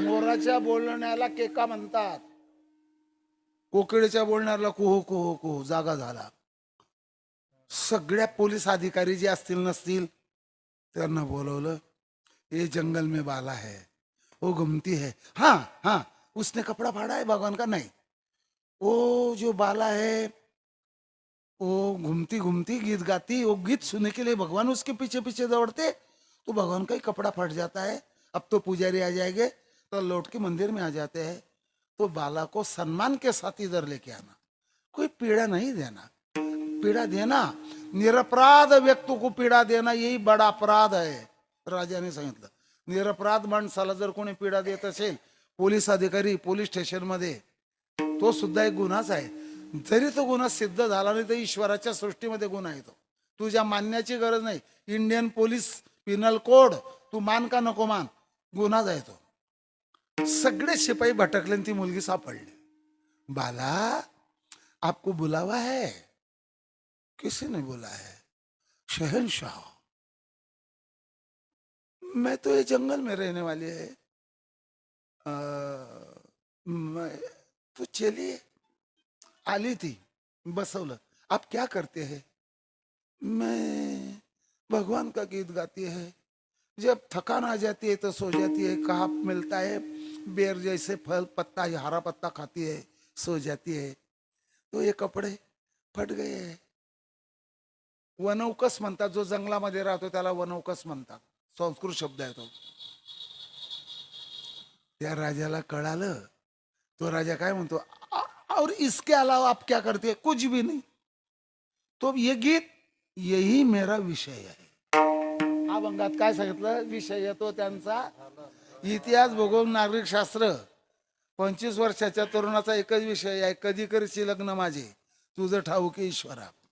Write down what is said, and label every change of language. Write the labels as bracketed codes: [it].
[mr] मोराच्या बोलण्याला केका म्हणतात. कोकिळेच्या बोलण्याला कुहू कुहू कुहू. जागा झाला. सगळ्या पोलीस अधिकारी जे असतील नसतील त्यांना बोलवलं. [hi] ये जंगल में बाला है, वो घूमती है. हाँ हाँ, उसने कपड़ा फाड़ा है भगवान का? नहीं. वो जो बाला है वो घूमती घूमती गीत गाती. वो गीत सुनने के लिए भगवान उसके पीछे पीछे दौड़ते, तो भगवान का ही कपड़ा फट जाता है. अब तो पुजारी आ जाएंगे तो लौट के मंदिर में आ जाते हैं. तो बाला को सम्मान के साथ इधर लेके आना. कोई पीड़ा नहीं देना. पीड़ा देना, निरपराध व्यक्ति को पीड़ा देना यही बड़ा अपराध है. [mr] राजाने सांगितलं, निरपराध माणसाला जर कोणी पीडा देत असेल, पोलीस अधिकारी पोलीस स्टेशन मध्ये, तो सुद्धा एक गुन्हाच आहे. जरी तो गुन्हा सिद्ध झाला नाही तर ईश्वराच्या सृष्टीमध्ये गुन्हा येतो. तुझ्या मानण्याची गरज नाही. इंडियन पोलीस पिनल कोड तू मान का नको मान, गुन्हाच आहे तो. सगळे शिपाई भटकले, ती मुलगी सापडली. [hi] बाला, आपको बुलावा है? किसी ने बोला है? शहनशाह, मैं तो ये जंगल में रहने वाली है. मैं तो चलिए. [mr] आली थी, बसवलं. [hi] आप क्या करते हैं? मैं भगवान का गीत गाती है. जब थकान आ जाती है तो सो जाती है. कहा मिलता है बेर जैसे फल, पत्ता, हरा पत्ता खाती है, सो जाती है. तो ये कपड़े फट गए हैं. [mr] वनौकस म्हणतात. जो जंगलामध्ये राहतो त्याला वनौकस म्हणतात. संस्कृत शब्द आहे तो. त्या राजाला कळालं. तो राजा काय म्हणतो, [hi] और इसके अलावा आप क्या करते हैं? कुछ भी नहीं. तो ये गीत [mr] यही मेरा विषय आहे. अभंगात काय सांगितलं? विषय तो त्यांचा इतिहास, भूगोल, नागरिक शास्त्र 25 वर्षाच्या तरुणाचा एकच विषय आहे, कधी करशील लग्न माझे तुझं ठाऊक आहे ईश्वरा.